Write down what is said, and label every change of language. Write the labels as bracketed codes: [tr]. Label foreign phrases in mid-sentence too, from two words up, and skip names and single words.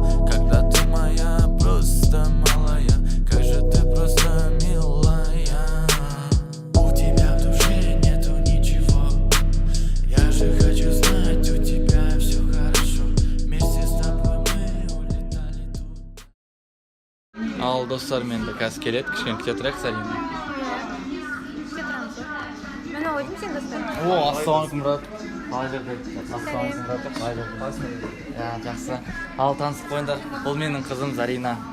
[ru] Когда ты моя, просто малая, как же ты просто милая. У тебя в душе нету ничего, я же хочу знать, у тебя все хорошо. Вместе с тобой мы улетали тут. [kk] Ал достар, менде қазір келеді, кішкене күте тұрайық, Зарина. Күте тұрамыз ғой. Міне ойдым сен достар. Ассалаумағалейкум, брат. Қалай жүрдік? Ассалаумағалейкум, брат. Қалай жүрдік? Жақсы. Ал танысып қойыңдар. Бұл менің қызым Зарина.